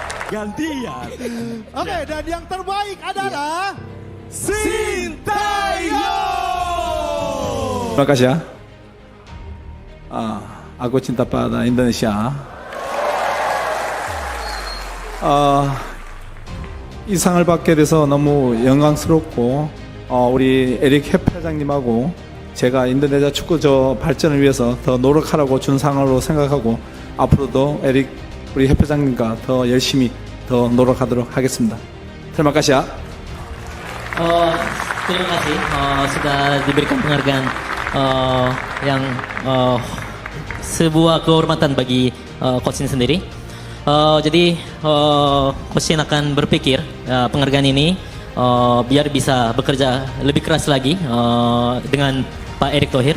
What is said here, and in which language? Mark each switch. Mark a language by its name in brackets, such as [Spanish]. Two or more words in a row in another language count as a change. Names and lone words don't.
[Indonesian] Gantian. Oke, dan yang terbaik adalah Sintayong. Terima kasih ya. Aku cinta pada Indonesia. [Korean] 이 상을 받게 돼서 너무 영광스럽고 우리 에릭 협회장님하고 제가 인도네시아 축구 발전을 위해서 더 노력하라고 준 상으로 생각하고 앞으로도 에릭 우리 협회장님과 더 열심히 더 노력하도록 하겠습니다. [Indonesian] Terima kasih ya. Terima kasih sudah diberikan penghargaan yang sebuah kehormatan bagi coach ini sendiri. Jadi coach Shin akan berpikir penghargaan ini biar bisa bekerja lebih keras lagi dengan Pak Erick Thohir.